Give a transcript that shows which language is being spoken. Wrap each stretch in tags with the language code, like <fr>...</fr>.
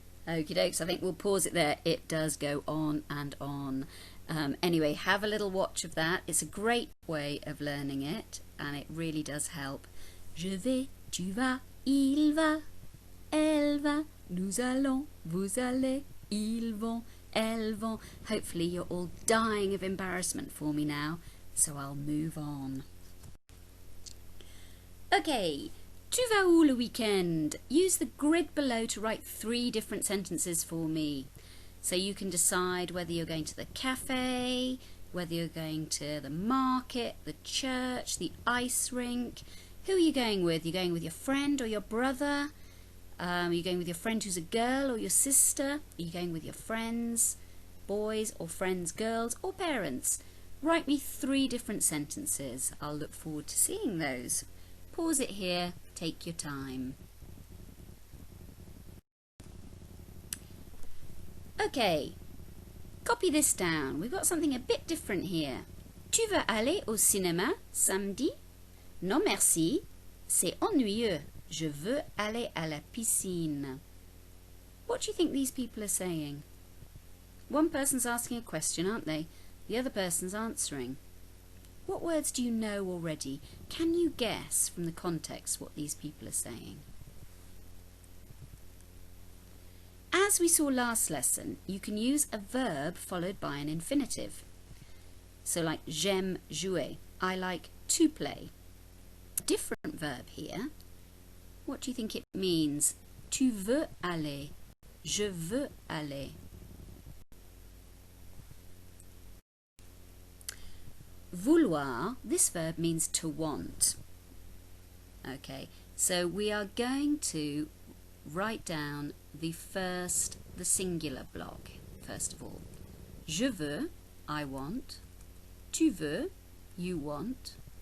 <en>Okie dokes, I think we'll pause it there. It does go on and on. Anyway, have a little watch of that. It's a great way of learning it, and it really does help.</en> <fr>Je vais, tu vas, il va, elle va, nous allons, vous allez, ils vont, elles vont.</fr> <en>Hopefully you're all dying of embarrassment for me now, so I'll move on. Okay.</en> <fr>Tu vas où le weekend?</fr> <en>Use the grid below to write 3 different sentences for me. So you can decide whether you're going to the cafe, whether you're going to the market, the church, the ice rink. Who are you going with? You're going with your friend or your brother? Are you going with your friend who's a girl or your sister? Are you going with your friends, boys or friends, girls or parents? Write me 3 different sentences. I'll look forward to seeing those. Pause it here. Take your time. Okay, copy this down. We've got something a bit different here.</en> <fr>Tu veux aller au cinéma samedi? Non merci, c'est ennuyeux. Je veux aller à la piscine.</fr> <en>What do you think these people are saying? One person's asking a question, aren't they? The other person's answering. What words do you know already? Can you guess from the context what these people are saying? As we saw last lesson, you can use a verb followed by an infinitive. So like</en> <fr>j'aime jouer,</fr> <en>I like to play. Different verb here. What do you think it means?</en> <fr>Tu veux aller, je veux aller.</fr> <en>Vouloir, this verb means to want. Okay, so we are going to write down the singular block, first of all.</en> <fr>Je veux,</fr> <en>I want.</en> <fr>Tu veux,</fr> <en>you want.</en>